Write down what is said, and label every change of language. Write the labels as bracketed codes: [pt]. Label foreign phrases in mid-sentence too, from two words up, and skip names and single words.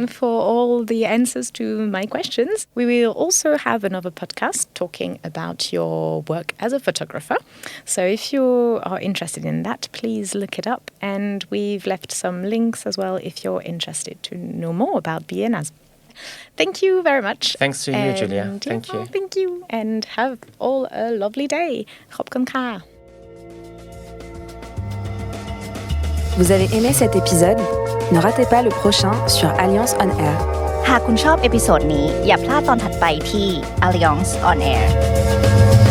[en] For all the answers to my questions. We will also have another podcast talking about your work as a photographer. So if you are interested in that, please look it up. And we've left some links as well if you're interested to know more about VILLENAs. Thank you very much. Thanks to you, Julia. Thank you. Thank you. And have all a lovely day. [th] ขอบคุณค่ะ [fr] Vous avez aimé cet épisode? Ne ratez pas le prochain sur Alliance on Air. [th] หากคุณชอบเอพิโซดนี้อย่าพลาดตอนถัดไปที่ Alliance on Air